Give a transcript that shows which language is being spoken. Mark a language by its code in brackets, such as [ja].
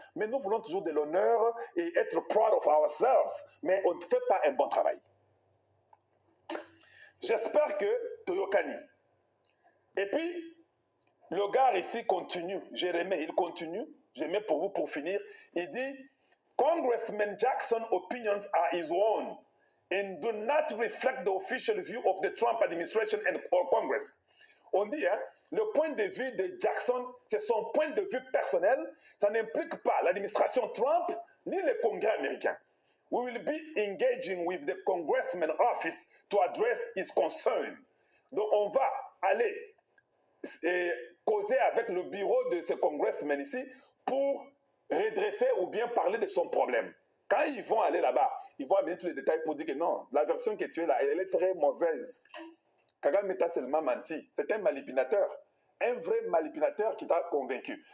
[fr] Mais nous voulons toujours de l'honneur et être [en] proud of ourselves. [fr] Mais on ne fait pas un bon travail. J'espère que Toyokani. Et puis, le gars ici continue. Jérémie, il continue. Je mets pour vous pour finir. Il dit, [en] Congressman Jackson's opinions are his own and do not reflect the official view of the Trump administration and or Congress. [fr] On dit, hein, le point de vue de Jackson, c'est son point de vue personnel. Ça n'implique pas l'administration Trump ni le Congrès américain. [en] We will be engaging with the Congressman office to address his concern. [fr] Donc, on va aller causer avec le bureau de ce congressman ici pour redresser ou bien parler de son problème. Quand ils vont aller là-bas, ils vont amener tous les détails pour dire que non, la version que tu es là, elle est très mauvaise. Kagame t'a seulement menti. C'est un manipulateur. Un vrai manipulateur qui t'a convaincu.